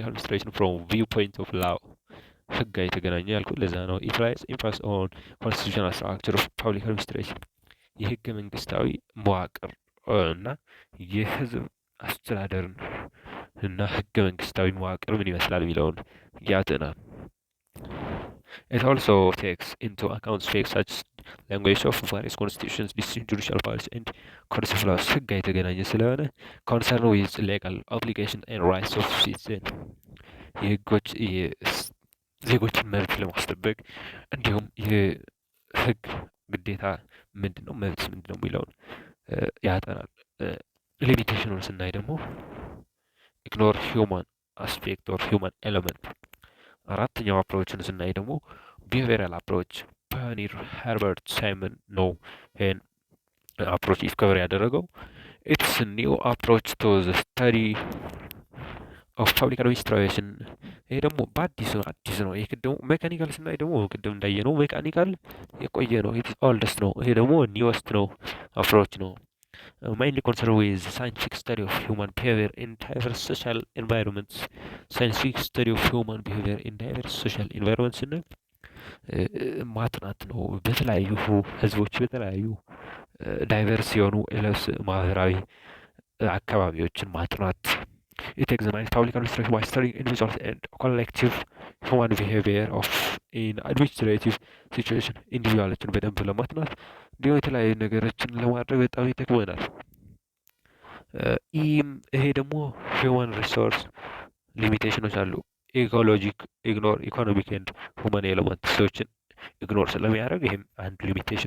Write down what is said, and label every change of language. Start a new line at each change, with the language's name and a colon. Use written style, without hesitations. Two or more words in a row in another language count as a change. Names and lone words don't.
English: administration from view point of law።
Amharic: ህጋዊ የተገናኘ ያልኩት ለዛ ነው።
English: implies emphasis on constitutional structure of public administration።
Amharic: የህገ መንግስታዊ መዋቅር እና የህዝብ አስተዳደርን እና ህገ መንግስታዊ መዋቅር ምን ይመስላል የሚለውን ያጠናል።
English: It also takes into account facts such as language of various constitutions, distinct judicial powers, and codes of laws.
Amharic: ህግ የተገናኘ ስለሆነ
English: concern with legal obligation and rights of citizen
Amharic: የዜጎችን መብት ለማስጠበቅ እንዲሁም የህግ ግዴታ ምንድን ነው መብት ምንድን ነው የሚለውን ያጠናል። ሊሚቴሽኑን ስናይ ደግሞ
English: ignore human aspect or human element።
Amharic: አራተኛው አፕሮችን ስናይ ደግሞ
English: behavioral approach pioneer
Amharic: ሄርበርት ሳይመን ነው ይህን አፕሮች ዲስከቨር ያደረገው።
English: its new approach to the study of public administration።
Amharic: ይሄ ደግሞ በአዲስ ነው። ይሄ ደግሞ ሜካኒካል ስናይ ደግሞ ቅድም እንዳየ ነው ሜካኒካል የቆየ ነው፣
English: its oldest
Amharic: ነው። ይሄ ደግሞ ኒወስት ነው አፕሮች ነው።
English: mainly concerned with scientific study of human behavior in diverse social environments. scientific study of human behavior in diverse social environments
Amharic: እና ማጥናት ነው። በተለያዩ ህዝቦች በተለያዩ ዳይቨርስ የሆኑ ማህበራዊ አካባቢዎችን ማጥናት።
English: It examines public administration by studying individuals and collective human behavior of in administrative situation.
Amharic: ኢንዲቪጁዋሎችን በደንብ ለማጥናት እንዲሁም የተለያዩ ነገሮችን ለማድረግ በጣም ይጠቅመናል። ይሄ ደግሞ
English: human resource limitations
Amharic: አሉ።
English: ignore economic and human element
Amharic: ሰዎችን ኢግኖር ስለሚያደርግ ይህም አንድ ሊሚቴሽን